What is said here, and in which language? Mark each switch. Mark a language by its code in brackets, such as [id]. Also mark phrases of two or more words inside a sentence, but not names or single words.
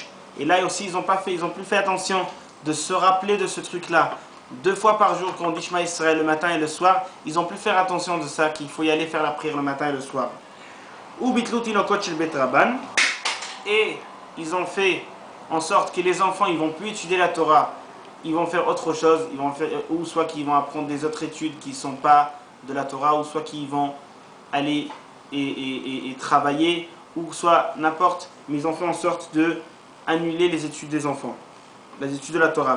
[fr] Et là aussi, ils ont plus fait attention de se rappeler de ce truc-là. 2 fois par jour, quand on dit [he] שמע ישראל [fr] le matin et le soir, ils ont plus faire attention de ça, qu'il faut y aller faire la prière le matin et le soir. [he] ובטלו תינוקות של בית רבן. [fr] Et ils ont fait en sorte que les enfants, ils vont plus étudier la Torah, ils vont faire autre chose, ils vont faire, ou soit qu'ils vont apprendre des autres études qui ne sont pas de la Torah, ou soit qu'ils vont aller et travailler, ou soit n'importe, mais ils ont fait en sorte de annuler les études des enfants, les études de la Torah.